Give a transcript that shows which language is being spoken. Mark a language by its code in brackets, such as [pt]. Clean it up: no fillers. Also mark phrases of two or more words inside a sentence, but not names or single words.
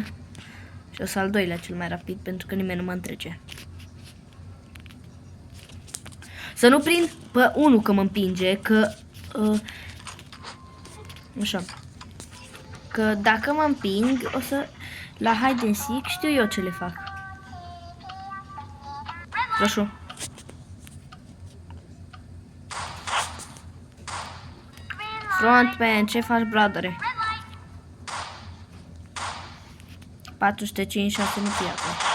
[ro] Și ăsta al doilea cel mai rapid, pentru că nimeni nu mă întrece. Să nu prind pe unul că mă împinge, că... așa. Că dacă mă împing, o să... La [en] hide and seek [ro] știu eu ce le fac. Roșu. Frontman, ce faci, bradere? 456 nu fie acolo.